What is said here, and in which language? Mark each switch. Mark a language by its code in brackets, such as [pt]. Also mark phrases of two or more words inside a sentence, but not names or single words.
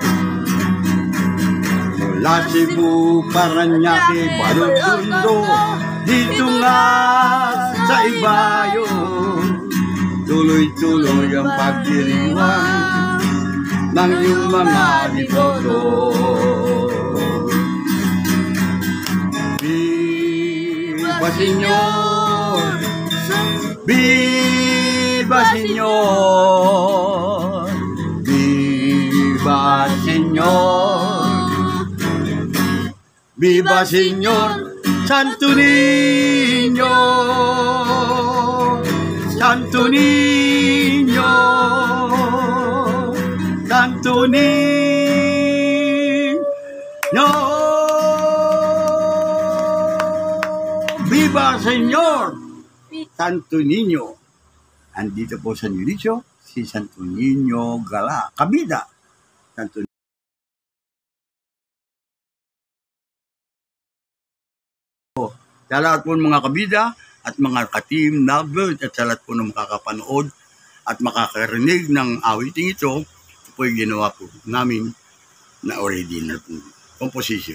[tl] Mula Cebu, Paranaque, Balotondo, dito nga sa Ibayo, tuloy-tuloy ang pagdiriwang ng iyong mga deboto. [es] Viva Señor, Viva Señor, Viva Señor, Viva Señor Santo Niño, Santo Niño, Santo Niño. Viva Señor Santo Niño. [tl] Andito po sa Nilisyo, si Santo Niño Gala, kabida. Santo sa lahat po ng mga kabida at mga ka-team lovers at sa lahat po ng makakapanood at makakarinig ng awiting ito, ito po yung ginawa po namin na original po composition.